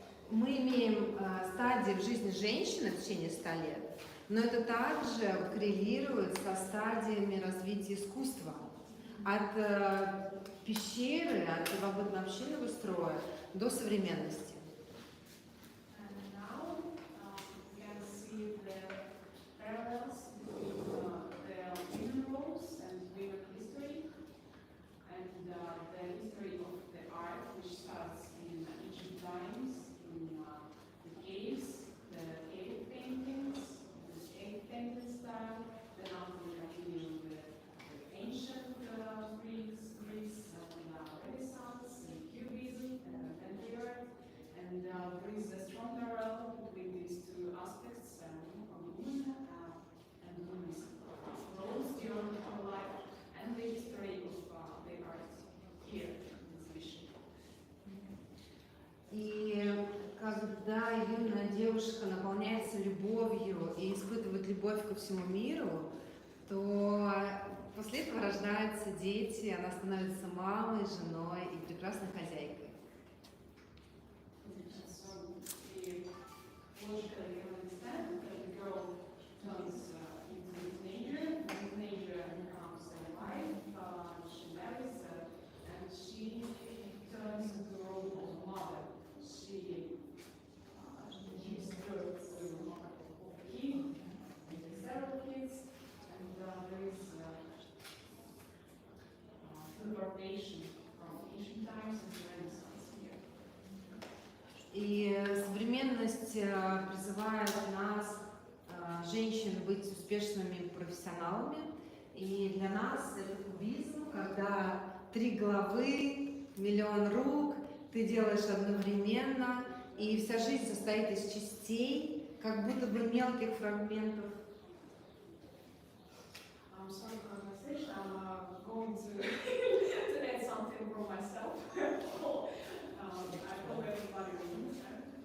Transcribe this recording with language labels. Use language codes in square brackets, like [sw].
[ru] меряем стадии в жизни женщины в течение 100 лет, но это также коррелирует со стадиями развития искусства. От пещеры, от первобытно-общинного строя до современности. [en] And now we can see the parallels between the women roles and women history, and the history of the art, which starts in ancient times, in the caves, the cave paintings, the cave painting style. Then after we continue with the ancient Greece, Renaissance, and Cubism, and Avantgarde. And there is a strong parallel between these two aspects of women and women's roles during her life and the history of the art here in this mission. [ru] И когда юная девушка наполняется любовью и испытывает любовь ко всему миру, то после этого рождаются дети, она становится мамой, женой и прекрасной хозяйкой. [en] So we logically understand that the girl turns into a teenager. The teenager becomes a wife. She marries, and she turns into the role of a mother. She gives birth to a kid, several kids, and there is teleportation from ancient times into Renaissance here. [ru] И современность призывает нас, женщин, быть успешными профессионалами. И для нас это кубизм, когда 3 головы, 1 миллион рук, ты делаешь одновременно, и вся жизнь состоит из частей, как будто бы мелких фрагментов. [en] I'm sorry for the conversation. I'm going to add something from myself. I hope everybody will understand.